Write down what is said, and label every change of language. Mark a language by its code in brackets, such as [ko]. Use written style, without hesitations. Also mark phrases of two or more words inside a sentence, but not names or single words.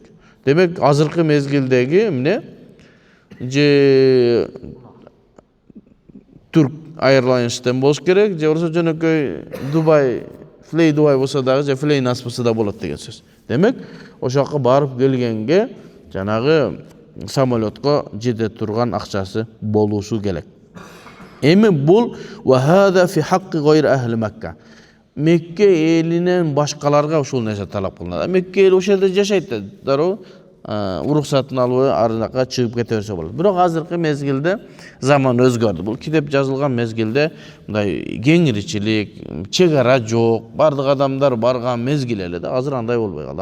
[ky] Демек, азыркы мезгилдеги эмне же Turk Airlines'ten болуш керек, же болсо жөнөкөй Dubai Fly Dubai болсо дагы же Fly Nas болсо да болот деген сөз. Демек, ошока барып келгенге жанагы самолетко жете турган акчасы болушу керек. Эми бул [ar] وهذا في حق غير أهل مكة. [ky] Мекке элинен башкаларга ушул нерсе талап кылынат. Мекке эл ошол жерде жашайт да, дароо уруксатын алып арынака чыгып кете берсе болот. Бирок азыркы мезгилде заман өзгөрдү. Бул китеп жазылган мезгилде мындай кеңирчилик, чек ара жок, бардык адамдар барган мезгил эле да, азыр андай болбой калды.